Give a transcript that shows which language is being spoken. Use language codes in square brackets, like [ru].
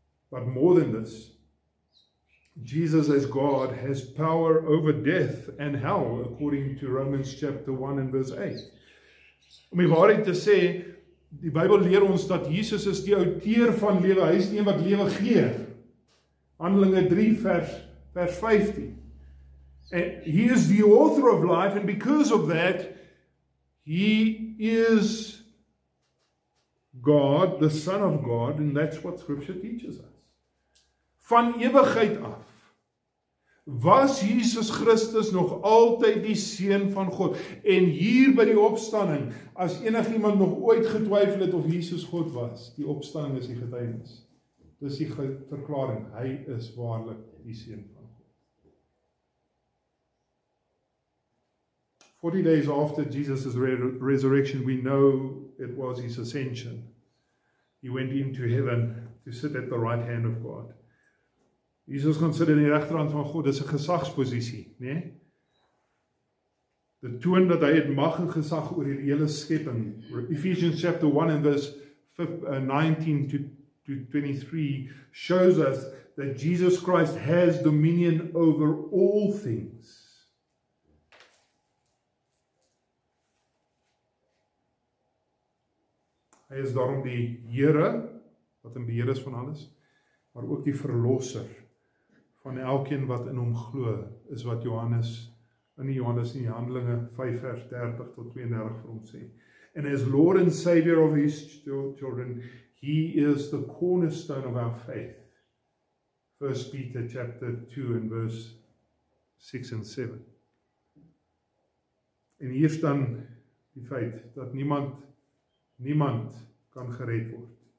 [en] But more than this, Jesus as God has power over death and hell, according to Romans chapter 1 and verse 8. [af] Om die waarheid te sê, die Bybel leer ons dat Jesus is die outeur van lewe, hy is die een wat lewe gee. Handelinge 3 vers 15. [en] And he is the author of life, and because of that, he is God, the Son of God, and that's what Scripture teaches us. [af] Van ewigheid af was Jesus Christus nog altyd die Seun van God. En hier by die opstanding, as enigiemand nog ooit getwyfel het of Jesus God was, die opstanding is die getuienis. Dis die verklaring, hy is waarlik die Seun van God. [en] 40 days after Jesus' resurrection, we know it was his ascension. He went into heaven to sit at the right hand of God. [af] Jesus gaan sit in die regterhand van God, dis 'n gesagsposisie, né? Dit toon dat hy het mag en gesag oor die hele skepping. [en] Ephesians chapter 1 and verse 19 to 23 shows us that Jesus Christ has dominion over all things. [af] Hy is daarom die Here, wat in beheer is van alles, maar ook die verlosser van elkeen wat in hom glo, is wat Johannes in die Handelinge 5 vers 30 tot 32 vir ons sê. [en] And as Lord and Savior of his children, he is the cornerstone of our faith. 1 Peter chapter 2 and verse 6 and 7. [af] En hier staan die feit dat niemand kan gered word.